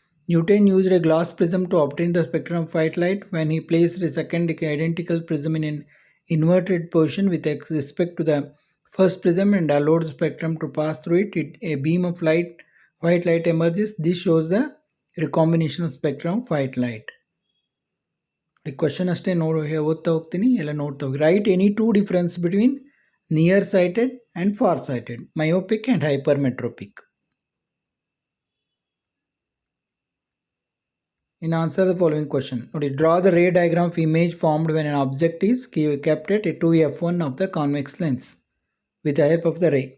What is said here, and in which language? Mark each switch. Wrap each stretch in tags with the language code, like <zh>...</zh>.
<en>Newton used a glass prism to obtain the spectrum of white light. When he placed a second identical prism in an inverted position with respect to the first prism and allowed the spectrum to pass through it, a beam of white light emerges. This shows the recombination of spectrum of white light. The question</en> <kn>ಅಷ್ಟೇ ಓದ್ತಾ ಹೋಗ್ತೀನಿ, ಎಲ್ಲ ನೋಡ್ತಾ ಹೋಗಿ.</kn> <en>Write any two difference between near-sighted and far-sighted, myopic and hypermetropic. In answer the following question, draw the ray diagram of image formed when an object is kept at 2f1 of the convex lens with the help of the ray.</en>